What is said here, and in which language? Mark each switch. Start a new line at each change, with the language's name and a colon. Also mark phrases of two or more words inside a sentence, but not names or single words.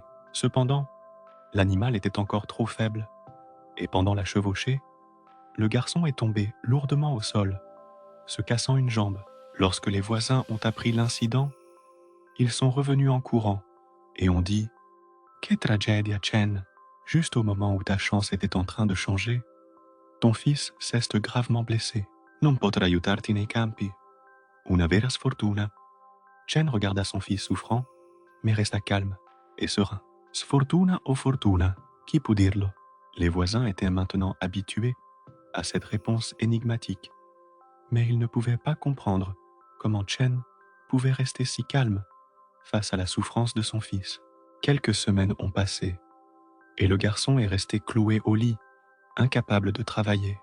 French: Cependant, l'animal était encore trop faible, et pendant la chevauchée, le garçon est tombé lourdement au sol, se cassant une jambe. Lorsque les voisins ont appris l'incident, ils sont revenus en courant et ont dit:
Italian: que tragedia,
French: Chen! Juste au moment où ta chance était en train de changer, ton fils s'est gravement blessé.
Italian: Non potrà aiutarti nei campi. Una vera sfortuna.
French: Chen regarda son fils souffrant, mais resta calme et serein.
Italian: Sfortuna o fortuna,
French: qui peut dirlo? Les voisins étaient maintenant habitués à cette réponse énigmatique, mais ils ne pouvaient pas comprendre comment Chen pouvait rester si calme face à la souffrance de son fils. Quelques semaines ont passé, et le garçon est resté cloué au lit, incapable de travailler.